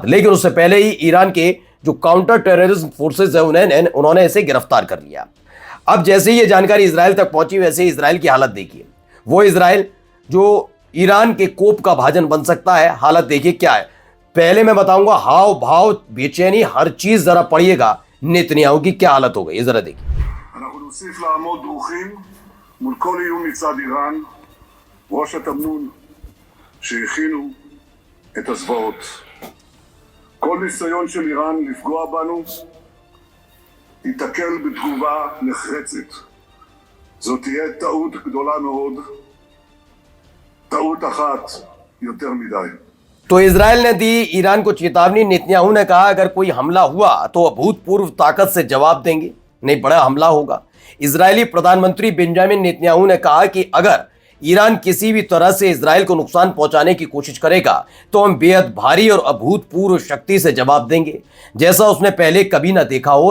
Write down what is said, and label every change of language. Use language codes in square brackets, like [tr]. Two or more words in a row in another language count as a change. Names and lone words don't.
[hi] लेकिन उससे पहले ही ईरान के जो [en] counter terrorism forces [hi] है उन्होंने इसे गिरफ्तार कर लिया। अब जैसे ही ये जानकारी इजराइल तक पहुंची वैसे ही इजराइल की हालत देखिए। वो इजराइल जो ईरान के कोप का भाजन बन सकता है, हालत देखिए क्या है। पहले मैं बताऊंगा हाव भाव, बेचैनी, हर चीज जरा पढ़िएगा नेतन्याहू की क्या हालत हो गई, जरा देखिए। [he] אנחנו נוסיף לעמוד דרוכים מול כל איום מצד איראן, ראש התמנון שהכינו את הזוועות. כל ניסיון של איראן לפגוע בנו ייתקל בתגובה נחרצת. זאת תהיה טעות גדולה מאוד, טעות אחת יותר מדי. [hi] तो इजराइल ने दी ईरान को चेतावनी। नेतन्याहू ने कहा अगर कोई हमला हुआ तो अभूतपूर्व ताकत से जवाब देंगे, नहीं बड़ा हमला होगा। इजरायली प्रधानमंत्री बेंजामिन नेतन्याहू ने कहा कि अगर ईरान किसी भी तरह से इजराइल को नुकसान पहुंचाने की कोशिश करेगा तो हम बेहद भारी और अभूतपूर्व शक्ति से जवाब देंगे, जैसा उसने पहले कभी ना देखा हो।